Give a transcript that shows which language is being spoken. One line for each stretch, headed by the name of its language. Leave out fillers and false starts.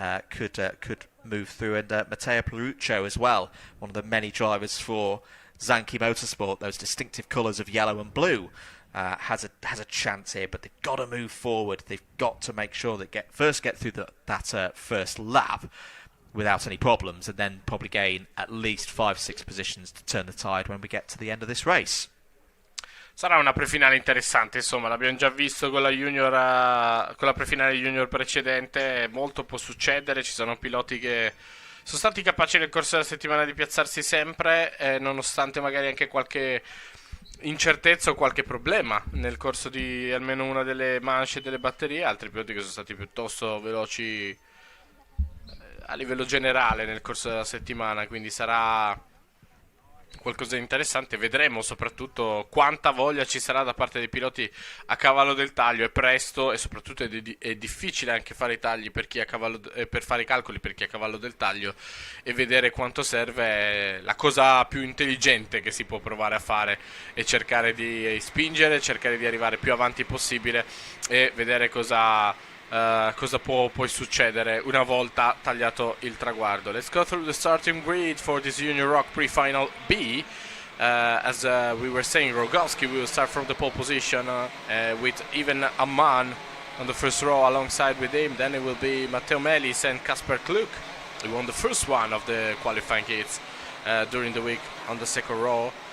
English: Could move through. And Matteo Peruccio as well, one of the many drivers for Zanki Motorsport, those distinctive colours of yellow and blue, has a chance here. But they've got to move forward. They've got to make sure they get through that first lap without any problems, and then probably gain at least 5-6 positions to turn the tide when we get to the end of this race.
Italian: Sarà una prefinale interessante, insomma, l'abbiamo già visto con la con la prefinale junior precedente, molto può succedere, ci sono piloti che sono stati capaci nel corso della settimana di piazzarsi sempre, nonostante magari anche qualche incertezza o qualche problema nel corso di almeno una delle manche e delle batterie, altri piloti che sono stati piuttosto veloci a livello generale nel corso della settimana, quindi sarà qualcosa di interessante. Vedremo soprattutto quanta voglia ci sarà da parte dei piloti a cavallo del taglio. È presto e soprattutto è difficile anche fare i tagli per chi è a cavallo, per fare i calcoli per chi è a cavallo del taglio, e vedere quanto serve è la cosa più intelligente che si può provare a fare, e cercare di spingere, cercare di arrivare più avanti possibile e vedere cosa può poi succedere una volta tagliato il traguardo.
English: Let's go through the starting grid for this Junior ROK Pre-Final B. As we were saying, Rogowski will start from the pole position with even Amman on the first row alongside with him. Then it will be Matteo Melis and Kasper Kluk. He won the first one of the qualifying heats during the week on the second row.